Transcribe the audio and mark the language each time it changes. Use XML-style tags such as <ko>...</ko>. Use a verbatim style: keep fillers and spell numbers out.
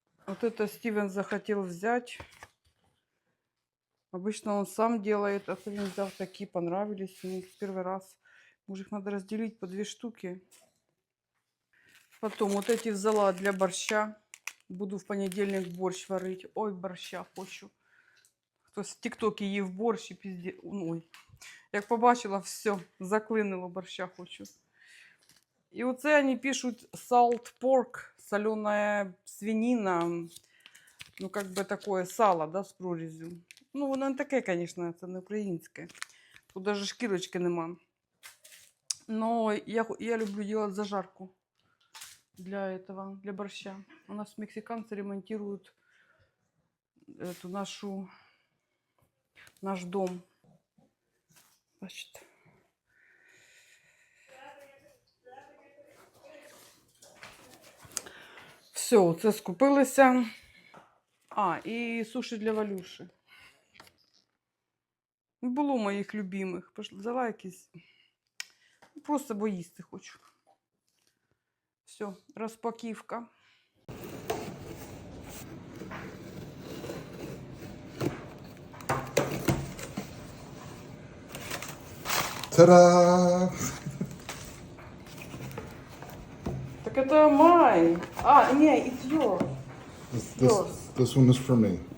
<ru>Вот это Стивен захотел взять. Обычно он сам делает, а Стивен взял такие, понравились ему в первый раз. Может, их надо разделить по две штуки. Потом вот эти взяла для борща. Буду в понедельник борщ варить. Ой, борща хочу. То есть</ru> <uk>в ТикТоке їв борщ і пізді... Ой. Як побачила, все, заклинило, борща хочу. І оце вони пишуть</uk> <en>salt pork,</en> <ru>соленая свинина. Ну, как бы такое сало,</ru> <uk>да, з прорізю. Ну, воно не таке, звісно, це не українське. Тут навіть шкірочки нема.</uk> <ru>Но я, я люблю делать зажарку для этого, для борща. У нас мексиканцы ремонтируют эту нашу... наш дом. Значит.</ru> <uk>Все, це скупилися. А, і суші для Валюші. Не було моїх любимих. Взяла якісь. Просто бо їсти хочу. Все, розпаківка. Та-дам!</uk> <ru>Так это mine. А, не,</ru> <en>it's yours. This, this, this one is for me.</en>